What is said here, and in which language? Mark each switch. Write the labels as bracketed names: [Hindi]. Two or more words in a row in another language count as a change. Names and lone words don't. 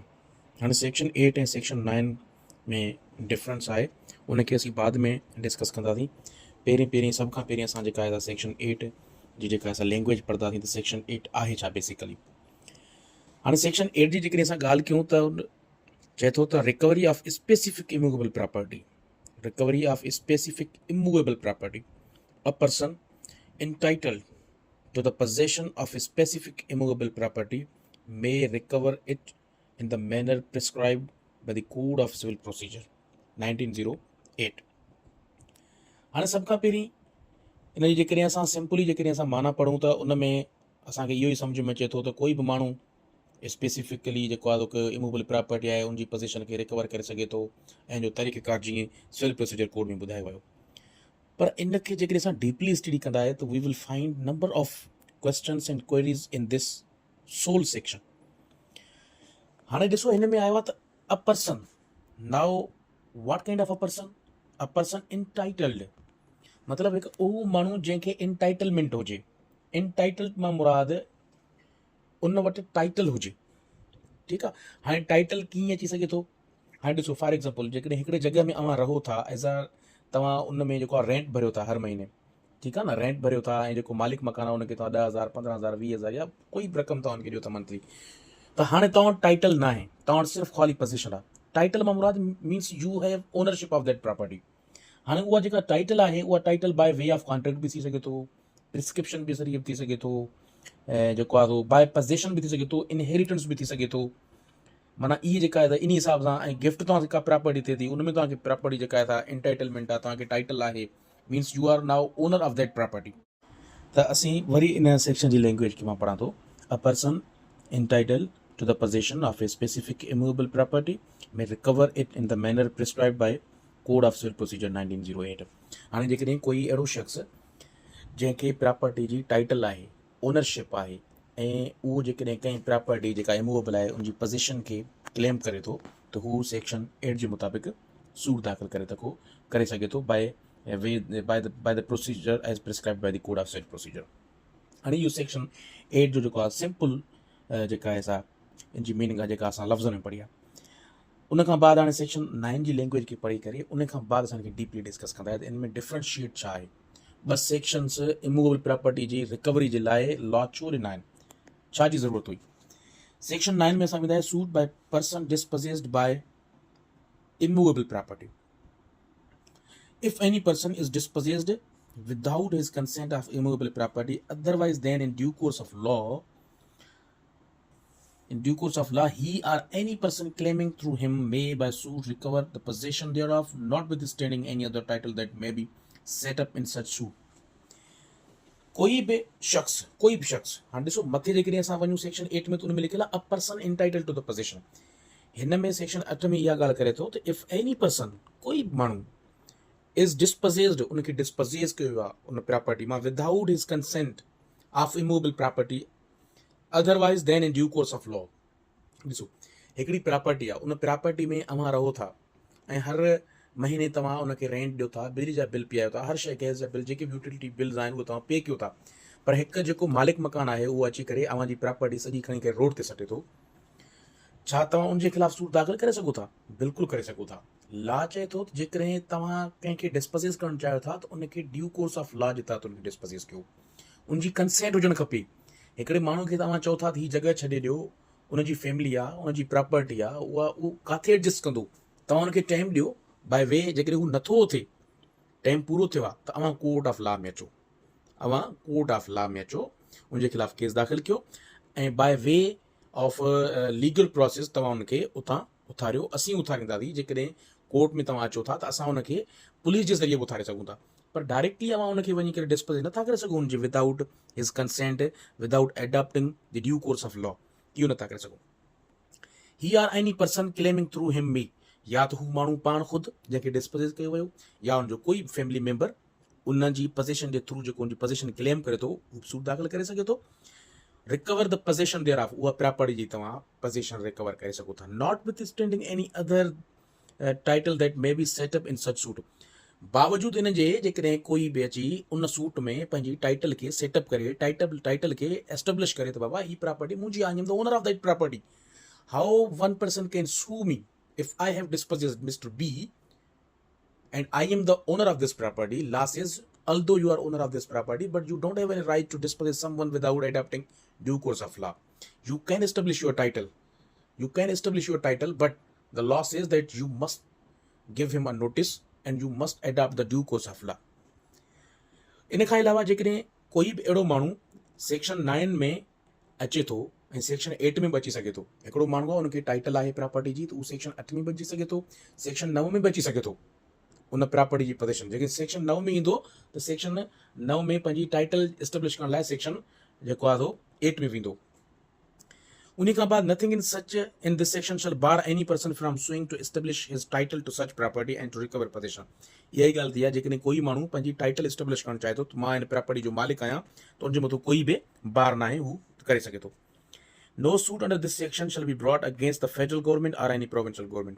[Sindhi] हाणे सेक्शन 8 ऐं सेक्शन 9 में डिफरेंस आहे, उनखे असीं बाद में डिस्कस कंदासीं। पहिरीं सभ खां पहिरीं असां जेका आहे सेक्शन 8 जी जेका असां लैंग्वेज पढ़ंदासीं त सेक्शन 8 आहे छा बेसिकली। हाणे सेक्शन 8 जी जेकॾहिं असां ॻाल्हि कयूं त चए थो त [English] recovery of specific immovable property, recovery of specific immovable property, a person entitled to the possession of a specific immovable property may recover it in the manner prescribed by the Code of Civil Procedure 1908। [Sindhi] हाणे सभ खां पहिरीं इन जी जेकॾहिं असां सिंपली जेकॾहिं असां माना पढ़ूं त उन में असांखे इहो ई सम्झ में अचे थो त कोई बि माण्हू स्पेसिफिकली जेको आहे [English] immovable property [Sindhi] आहे उनजी पोज़ीशन खे रिकवर करे सघे थो, ऐं जो तरीक़ेकार जीअं सिविल प्रोसीजर कोड में ॿुधायो वियो। पर इनखे जेकॾहिं असां [English] deeply study [Sindhi] कंदा आहियूं त [English] we will find number of questions and queries in this sole section. [Sindhi] हाणे ॾिसो हिन में आयो आहे त [English] a person, now what kind of a person entitled, [Sindhi] मतिलबु हिकु उहो माण्हू जंहिंखे इंटाइटलमेंट हुजे। इंटाइटल्ड मां मुराद उन वटि टाइटल हुजे, ठीकु आहे। हाणे टाइटल कीअं अची सघे थो? हाणे ॾिसो [English] for example [Sindhi] जेकॾहिं हिकिड़े जॻह में अव्हां रहो था, [English] as a [Sindhi] तव्हां उन में जेको आहे रेंट भरियो था हर महीने, ठीकु आहे न, रेंट भरियो था, ऐं जेको मालिक मकान आहे उनखे तव्हां 10,000 15,000 20,000 या कोई बि रक़म तव्हां उनखे ॾियो था मंथली, त हाणे तव्हां वटि टाइटल न आहे, तव्हां वटि सिर्फ़ु ख़ाली पोज़ीशन आहे। टाइटल मां मुराद [English] means you have ownership of that property. [Sindhi] हाणे उहा जेका टाइटल आहे उहा टाइटल [English] by way of contract [Sindhi] बि थी सघे थो, प्रिस्क्रिप्शन बि ज़रिए थी सघे थो, ऐं जेको आहे [English] by possession [Sindhi] बि थी सघे थो, इनहेरिटेंस बि थी सघे थो। माना इहे जेका आहे त इन हिसाब सां, ऐं गिफ्ट तव्हां जेका प्रॉपर्टी थिए थी उनमें तव्हांखे प्रॉपर्टी जेका आहे इंटाइटलमेंट आहे, तव्हांखे टाइटल आहे, [English] means you are now owner of that property. [Sindhi] त असीं वरी इन सेक्शन जी लैंग्वेज खे मां पढ़ां थो। [English] a person entitled to the possession of a specific immovable property may recover it in the manner prescribed by Code of Civil Procedure 1908। [Sindhi] हाणे जेकॾहिं कोई अहिड़ो शख़्स जंहिंखे प्रॉपर्टी जी टाइटल आहे, ओनरशिप आहे, ऐं उहो जेकॾहिं कंहिं प्रॉपर्टी जेका इमूवेबल आहे उनजी पोज़ीशन खे क्लेम करे थो त हू सेक्शन 8 जे मुताबिक़ सूट दाख़िल करे सघे थो [English] by the procedure as prescribed by the Code of Civil Procedure. [Sindhi] हाणे इहो सेक्शन 8 जो जेको आहे सिंपल जेका आहे सा इनजी मीनिंग आहे जेका असां लफ़्ज़नि में पढ़ी आहे। उनखां बाद हाणे सेक्शन 9 जी लैंग्वेज खे पढ़ी करे उनखां बाद असांखे [English] deeply discuss [Sindhi] कंदा आहियूं त इन में डिफरेंशिएट छा आहे। ॿ सेक्शन्स [English] immovable property [Sindhi] जी रिकवरी जे लाइ लॉ छो ॾिना आहिनि, छा जी ज़रूरत हुई। सेक्शन 9 में असां वेंदा आहियूं [English] suit by person dispossessed by immovable property. If any person is dispossessed without his consent of immovable property, otherwise then in due course of law, he or any person claiming through him may by suit recover the possession thereof, notwithstanding any other title that may be set up in such suit। [Sindhi] कोई भी शख्स हाणे ॾिसो मथे जेकॾहिं असां वञूं सेक्शन 8 में त उन में लिखियलु आहे [English] a person entitle to the possession. [Sindhi] हिन में सेक्शन 8 में इहा ॻाल्हि करे थो त [English] if any person, [Sindhi] कोई माण्हू [English] is dispossessed, [Sindhi] उनखे डिस्पोजेस कयो आहे उन प्रॉपर्टी मां [English] without his consent of immovable property, otherwise then in due course of law. [Sindhi] ॾिसो हिकिड़ी प्रॉपर्टी आहे, उन प्रॉपर्टी में अव्हां रहो था ऐं हर महीने तव्हां उनखे रेंट ॾियो था, बिजली जा बिल पियायो था, हर शइ गैस जा बिल, जेके बि [English] utility bills [Sindhi] आहिनि उहे तव्हां पे कयो था। पर हिकु जेको मालिक मकान आहे उहो अची करे अव्हांजी प्रॉपर्टी सॼी खणी करे रोड ते सटे थो, छा तव्हां उनजे ख़िलाफ़ सूट दाख़िल करे सघो था? बिल्कुलु करे सघो था। लॉ चए थो जेकॾहिं तव्हां कंहिंखे डिस्पोजेस करणु चाहियो था त उनखे [English] due course of law [Sindhi] जे तहत उनखे डिस्पोजेस कयो, उनजी कंसेंट हुजणु खपे। हिकिड़े माण्हू खे तव्हां चओ था त हीअ जॻह छॾे ॾियो, उनजी फैमिली आहे, उनजी प्रॉपर्टी आहे, उहो किथे एडजस्ट कंदो, तव्हां उनखे टाइम ॾियो [English] by way, [Sindhi] जेकॾहिं हू नथो थिए, टाइम पूरो थियो आहे त तव्हां [English] court of law [Sindhi] में अचो, उनजे ख़िलाफ़ केस दाख़िल कयो, ऐं [English] by way of legal process [Sindhi] तव्हां उनखे उतां उथारियो। असीं उथारींदासीं, जेकॾहिं कोर्ट में तव्हां अचो था त असां उनखे पुलिस जे ज़रिए उथारे सघूं था, पर डायरेक्टली अव्हां उनखे वञी करे डिस्पोजेस नथा करे सघो उनजे [English] without his consent, without adopting the due course of law, [Sindhi] इहो नथा करे सघो। [English] he or any person claiming through him me, [Sindhi] या तो हू माण्हू पाण ख़ुदि जंहिंखे डिस्पोजेस कयो वियो, या उनजो कोई [English] family member [Sindhi] उन जी पोज़ेशन जे थ्रू जेको उनजी पोज़ेशन क्लेम करे थो हू सूट दाख़िल करे सघे थो। [English] recover the possession there of, [Sindhi] उहा प्रॉपर्टी जी तव्हां पोज़ेशन रिकवर करे सघो था, [English] not with standing any other title that may be set up in such suit. [Sindhi] बावजूदि इन जे जेकॾहिं कोई बि अची उन सूट में पंहिंजी टाइटल खे सेटअप करे, टाइटल खे एस्टेब्लिश करे त बाबा ही प्रॉपर्टी मुंहिंजी, [English] I am the owner of that property. how one person can sue me if I have dispossessed Mister B and I am the owner of this property? Law says, although you are owner of this property, but you don't have any right to dispossess someone without adopting due course of law. You can establish your title. You can establish your title, but the law says that you must give him a notice and you must adopt the due course of law. [Sindhi] इन खां अलावा जेकॾहिं कोई बि अहिड़ो माण्हू सेक्शन 9 में अचे थो ऐं सेक्शन 8 में बि अची सघे थो, हिकिड़ो माण्हू आहे उनखे टाइटल आहे प्रॉपर्टी जी, त उहो सेक्शन 8 में बि अची सघे थो, सेक्शन 9 में बि अची सघे थो उन प्रॉपर्टी जी पोज़ेशन। जेके सेक्शन 9 में ईंदो त सेक्शन 9 में पंहिंजी टाइटल एस्टेब्लिश करण लाइ सेक्शन जेको आहे 8 में वेंदो। उन खां बाद [English] nothing in such in this section shall bar any person from suing to establish his title to such property and to recover possession. [Sindhi] इहा ई ॻाल्हि थी आहे, जेकॾहिं कोई माण्हू पंहिंजी टाइटल एस्टेब्लिश करणु चाहे थो त मां हिन प्रॉपर्टी जो मालिक आहियां, त उनजे मथां कोई बि बार न आहे, हू करे सघे थो। [English] No suit under this section shall be brought against the federal government or any provincial government.